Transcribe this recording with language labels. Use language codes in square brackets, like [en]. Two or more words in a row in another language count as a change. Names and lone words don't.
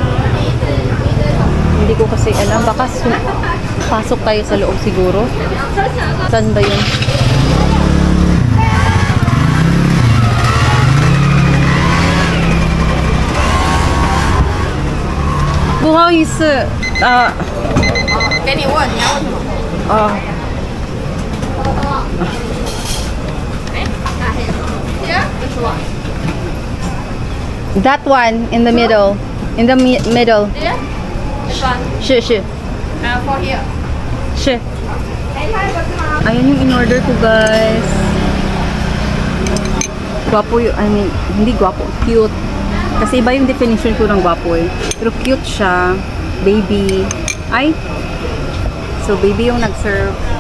[tl] Hindi ko kasi alam. Baka pasok tayo sa loob siguro. Saan ba yun? Buhawis. [zh] 给你问你要问什么？ [en] That one in the middle. In the middle. Sure. For here. Sure. [tl] Ayan yung in-order ko, guys. Gwapo yung, hindi gwapo, cute. Kasi iba yung definition ko ng gwapo eh. Pero cute siya. Baby. So, baby yung nag-serve.